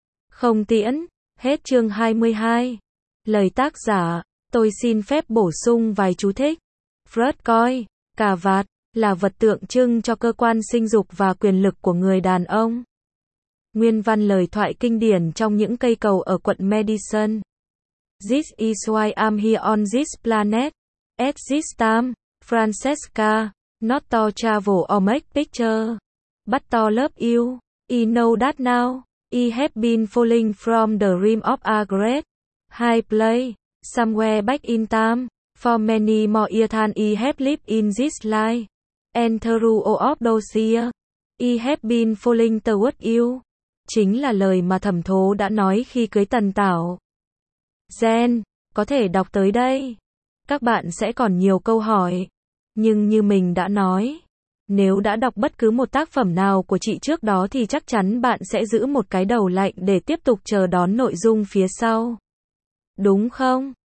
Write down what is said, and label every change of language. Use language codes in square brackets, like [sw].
[vi] Không tiễn, hết chương 22. Lời tác giả, tôi xin phép bổ sung vài chú thích. Fred coi, cà vạt, là vật tượng trưng cho cơ quan sinh dục và quyền lực của người đàn ông. Nguyên văn lời thoại kinh điển trong những cây cầu ở quận Madison. [en] This is why I'm here on this planet. At this time, Francesca, not to travel or make picture. But to love you, I know that now, I have been falling from the rim of a great high place, somewhere back in time, for many more years than I have lived in this life. And through all of those years, I have been falling toward you. [vi] Chính là lời mà Thẩm Thố đã nói khi cưới Tần Tảo. Gen, có thể đọc tới đây. Các bạn sẽ còn nhiều câu hỏi. Nhưng như mình đã nói, nếu đã đọc bất cứ một tác phẩm nào của chị trước đó thì chắc chắn bạn sẽ giữ một cái đầu lạnh để tiếp tục chờ đón nội dung phía sau. Đúng không?